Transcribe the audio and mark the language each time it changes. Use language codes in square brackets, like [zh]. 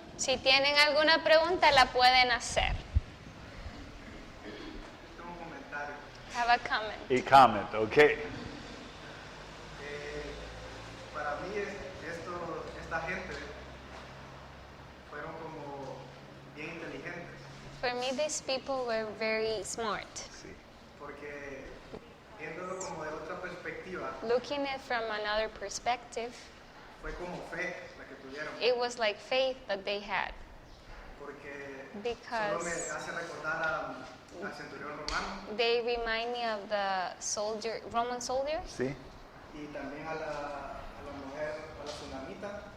[es] Si tienen alguna pregunta, la pueden hacer. Tengo un comentario. [en] Have a comment. A comment, okay. [es] Para mí esta gente fueron como bien inteligentes, [en] For me, these people were very smart. [es] Sí. porque viéndolo como de otra perspectiva, [en] Looking at it from another perspective, [es] fue como fe la que tuvieron, [en] it was like faith that they had. [es] porque [en] Because- [es] solo me hace recordar al centurión romano [en] They remind me of the Roman soldiers [es] Sí. y también a la mujer, a la tsunamita,